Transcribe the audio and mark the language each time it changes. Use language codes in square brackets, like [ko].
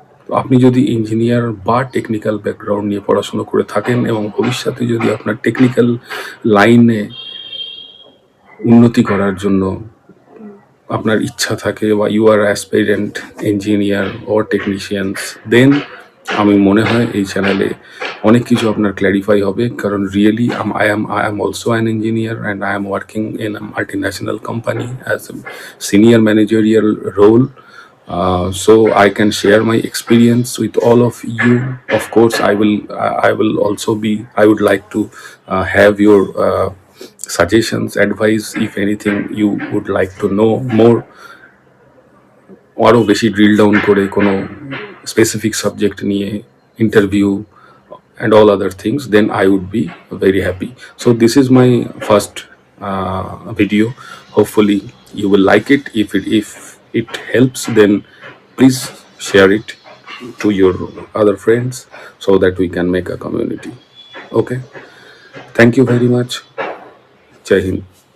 [bn] তো আপনি যদি ইঞ্জিনিয়ার বা টেকনিক্যাল ব্যাকগ্রাউন্ড নিয়ে পড়াশোনা করে থাকেন এবং ভবিষ্যতে যদি আপনার টেকনিক্যাল লাইনে উন্নতি করার জন্য আপনার ইচ্ছা থাকে, বা [en] you are aspirant engineer or technicians, then [bn] আমি মনে হয় এই চ্যানেলে অনেক কিছু আপনার ক্ল্যারিফাই হবে। [en] কারণ really I am also an engineer and I am working in a multinational company as a senior managerial role. So I can share my experience with all of you. Of course, I will also I would like to have your suggestions, advice, if anything you would like to know more. [bn] আরও বেশি drill down করে কোনো specific subject নিয়ে interview [en] and all other things, then I would be very happy. So this is my first video. Hopefully you will like it. If it helps, then please share it to your other friends so that we can make a community. Okay, thank you very much. Jai Hind.